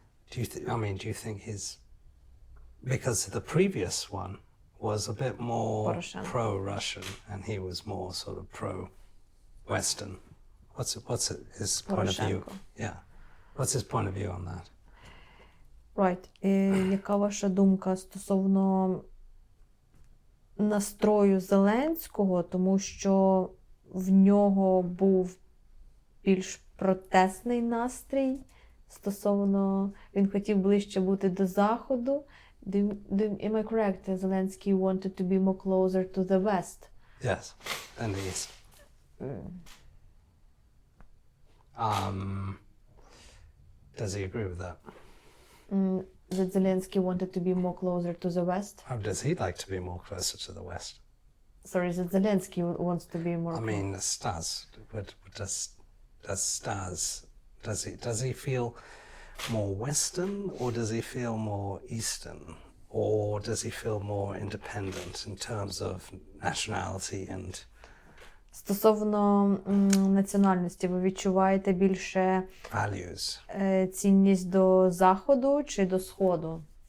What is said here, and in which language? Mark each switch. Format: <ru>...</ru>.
<en>Do you think because the previous one was a bit more Poroshenko. pro-Russian and he was more sort of pro-Western? What's his point of view? Poroshenko. Yeah, what's his point of view on that? Right.</en> <uk>Яка ваша думка стосовно настрою Зеленського, тому що в нього був більш протестний настрій стосовно, він хотів ближче бути до Заходу.</uk> <en>Am I correct? Zelensky wanted to be more closer to the West. Yes, and the East. Does he agree with that? That Zelensky wanted to be more closer to the West. How does he like to be more closer to the West? Sorry, that Zelensky wants to be more. I mean, Stas. What does Stas? Does he feel more Western, or does he feel more Eastern, or does he feel more independent in terms of nationality and?</en> <uk>Стосовно національності, ви відчуваєте більше</uk> <en>values?</en> <uk>Цінність до Заходу чи до Сходу?</uk>